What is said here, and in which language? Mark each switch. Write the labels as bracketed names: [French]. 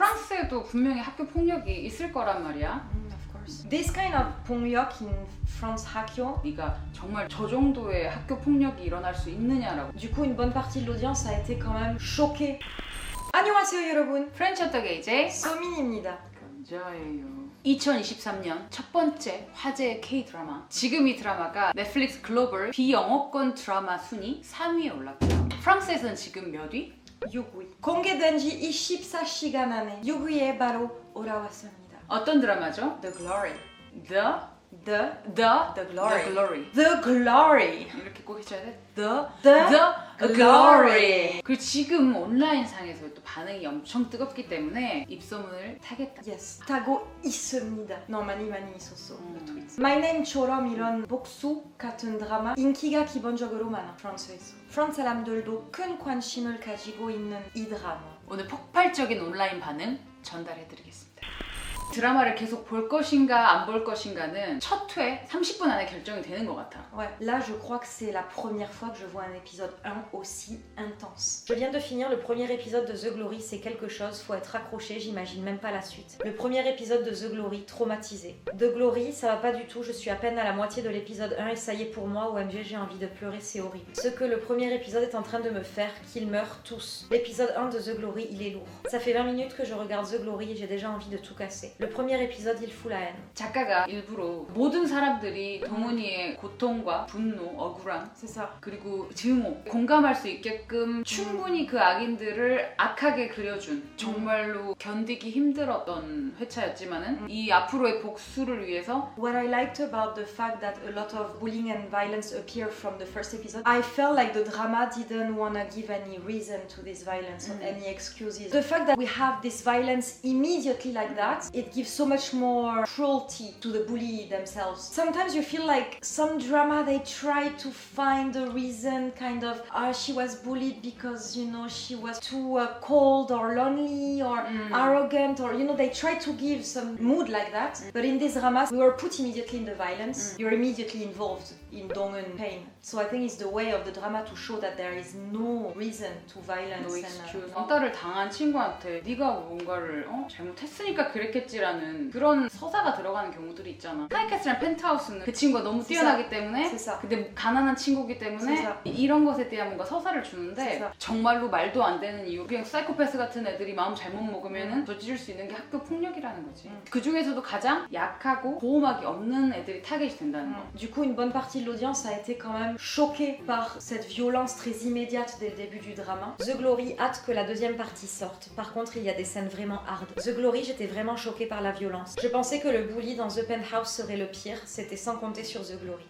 [Korean] 한국에도 분명히 학교 폭력이 있을 거란 말이야. [English] Of course. This kind of [Korean] 폭력 [English] in France [Korean] 학교. 네가 정말 저 정도의 학교 폭력이 일어날 수 있느냐라고. [French] Du coup, une bonne partie de l'audience a été quand même choquée. [Korean] 안녕하세요, 여러분. 프렌치 어떻게 이제? 소민입니다. 감자예요. 2023년 첫 번째 화제의 K-드라마. 지금 이 드라마가 넷플릭스 글로벌 비영어권 드라마 순위 3위에 올랐고요. 프랑스에서는 지금 몇 위? 6위. 공개된 지 24시간 안에 6위에 바로 올라왔습니다. 어떤 드라마죠? [English] The Glory. The Glory. The Glory. The Glory. [Korean] 이렇게 꼭 해줘야 돼? [English] The Glory. [Korean] 그리고 지금 온라인상에서 또 반응이 엄청 뜨겁기 때문에 입소문을 타겠다. [English] Yes. [Korean] 타고 있습니다. [English] No, [Korean] 많이 있었어. My Name처럼 이런 복수 같은 드라마 인기가 기본적으로 많아. 프랑스에서. 프랑스 사람들도 큰 관심을 가지고 있는 이 드라마. 오늘 폭발적인 온라인 반응 전달해드리겠습니다. 드라마를 계속 볼 것인가 안 볼 것인가는 첫 회 30분 안에 결정이 되는 것 같아. [French] Ouais, là je crois que c'est la première fois que je vois un épisode 1 aussi intense. Je viens de finir le premier épisode de The Glory, c'est quelque chose, faut être accroché, j'imagine même pas la suite. Le premier épisode de The Glory, traumatisé. The Glory, ça va pas du tout, je suis à peine à la moitié de l'épisode 1 et ça y est pour moi, OMG, j'ai envie de pleurer, c'est horrible. Ce que le premier épisode est en train de me faire, qu'ils meurent tous. L'épisode 1 de The Glory, il est lourd. Ça fait 20 minutes que je regarde The Glory et j'ai déjà envie de tout casser. Le premier épisode, il fout la haine. [Korean] 작가가 일부러 모든 사람들이 동훈이의 고통과 분노, 억울함, [French] C'est ça. [Korean] 그리고 증오, 공감할 수 있게끔 충분히 그 악인들을 악하게 그려준 정말로 견디기 힘들었던 회차였지만은 이 앞으로의 복수를 위해서 [English] What I liked about the fact that a lot of bullying and violence appear from the first episode, I felt like the drama didn't want to give any reason to this violence or any excuses. The fact that we have this violence immediately like that, it gives so much more cruelty to the bully themselves. Sometimes you feel like some drama they try to find a reason, kind of, she was bullied because, you know, she was too cold or lonely or arrogant, or, you know, they try to give some mood like that. But in this drama, we were put immediately in the violence. You're immediately involved in Dong-eun pain. So I think it's the way of the drama to show that there is no reason to violence. No excuse. [Korean] 왕따를 당한 친구한테 네가 뭔가를 잘못했으니까 그랬겠지라는 그런 서사가 들어가는 경우들이 있잖아. 스카이캐슬이랑 펜트하우스는 그 친구가 너무 뛰어나기 때문에 근데 가난한 친구기 때문에 이런 것에 대한 뭔가 서사를 주는데 정말로 말도 안 되는 이유, 그냥 사이코패스 같은 애들이 마음 잘못 먹으면은 저지를 수 있는 게 학교 폭력이라는 거지. 그 중에서도 가장 약하고 보호막이 없는 애들이 타겟이 된다는 거. [French] Du coup, une bonne partie de l'audience a été quand même choquée par cette violence très immédiate dès le début du drama. The Glory hâte que la deuxième partie sorte. Par contre, il y a des scènes vraiment hard. The Glory, j'étais vraiment choquée par la violence. Je pensais que le bully dans The Penthouse serait le pire, c'était sans compter sur The Glory.